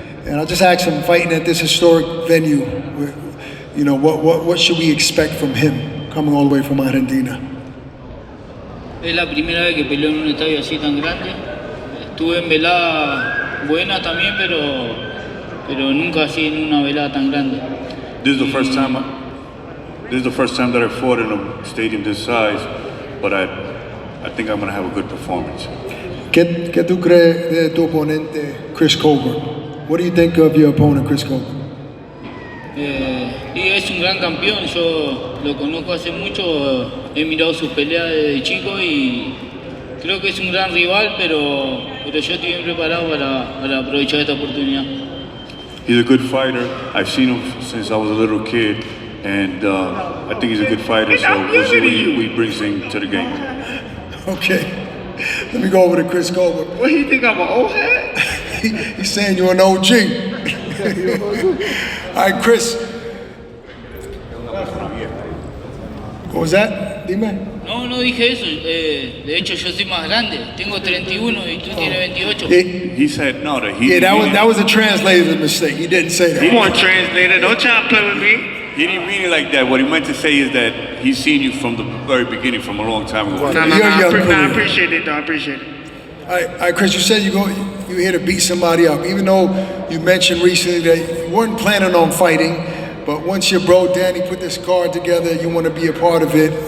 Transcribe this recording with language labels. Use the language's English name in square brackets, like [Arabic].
[English] And I'll just ask him, fighting at this historic venue, you know, what should we expect from him coming all the way from Argentina? [Spanish] Es la primera vez que peleo en un estadio así tan grande. Estuve en velada buena también, pero nunca así en una velada tan grande. [English] This is the first time that I fought in a stadium this size, but I think I'm going to have a good performance. [Spanish] ¿Qué tú crees de tu oponente, Chris Colbert? [English] What do you think of your opponent, Chris Colbert? [Spanish] Y es un gran campeón, yo lo conozco hace mucho, he mirado sus peleas desde chico y creo que es un gran rival, pero yo estoy bien preparado para aprovechar esta oportunidad. [English] He's a good fighter. I've seen him since I was a little kid, and I think he's a good fighter, so we'll see what he brings to the game. Okay, let me go over to Chris Colbert. What do you think, I'm an old hat? He's saying you're an OG. All right, Chris. What was that, D-Man? [Spanish] No, no dije eso. De hecho, yo soy más grande. Tengo 31 y tú tienes 28. [English] He said no. That was a translator's mistake. He didn't say that. He won't translate it. Don't try to play with me. He didn't mean it like that. What he meant to say is that he's seen you from the very beginning, from a long time ago. I appreciate it, though. I appreciate it. All right, Chris, you said you're here to beat somebody up. Even though you mentioned recently that you weren't planning on fighting, but once your bro Danny put this card together, you want to be a part of it.